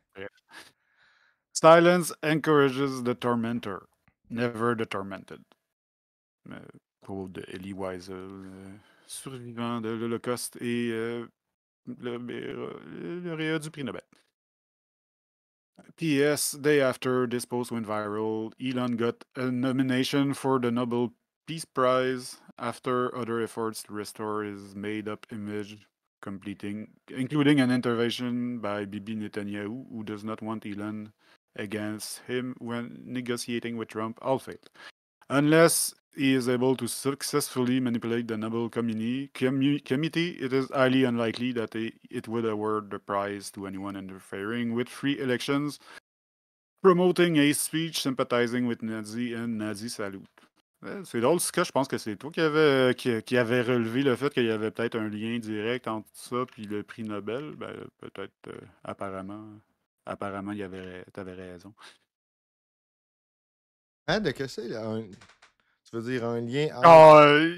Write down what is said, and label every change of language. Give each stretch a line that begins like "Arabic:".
French: Bref.
English: Silence encourages the tormentor, never the tormented.
French: Quote de Elie Wiesel, survivant de l'Holocauste et lauréat du prix Nobel.
English: P.S. Day after this post went viral, Elon got a nomination for the Nobel Peace Prize after other efforts to restore his made-up image, including an intervention by Bibi Netanyahu, who does not want Elon against him when negotiating with Trump, all failed. Unless he is able to successfully manipulate the Nobel committee, it is highly unlikely that it would award the prize to anyone interfering with free elections, promoting hate speech, sympathizing with Nazi and Nazi salute.
French: C'est drôle, Ska, je pense que c'est toi qui avait relevé le fait qu'il y avait peut-être un lien direct entre ça et le prix Nobel. Ben, peut-être, apparemment, t'avais raison. Hein, de que c'est, là? Tu veux dire un lien entre...